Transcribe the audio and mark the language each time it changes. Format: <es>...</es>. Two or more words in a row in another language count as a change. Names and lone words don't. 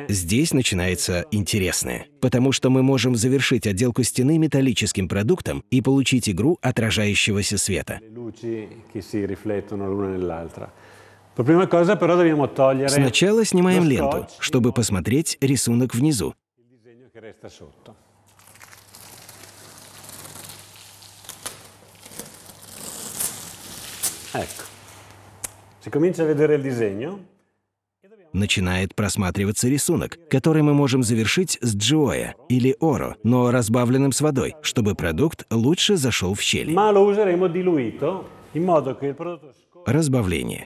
<ru>Здесь начинается интересное, потому что мы можем завершить отделку стены металлическим продуктом и получить игру отражающегося света.</ru> <it>le luci che si riflettono l'una nell'altra. Per prima cosa però dobbiamo togliere</it> <ru>Сначала снимаем</ru> <it>lo</it> <ru>ленту,</ru> <it>scotch,</it> <ru>чтобы посмотреть рисунок внизу.</ru> <it>il disegno che resta sotto. Ecco, si comincia a vedere il disegno.</it> <ru>Начинает просматриваться рисунок, который мы можем завершить с джиоя или оро, но разбавленным с водой, чтобы продукт лучше зашел в щели.</ru> <it>Ma lo useremo diluito in modo che il prodotto</it> <ru>Разбавление.</ru>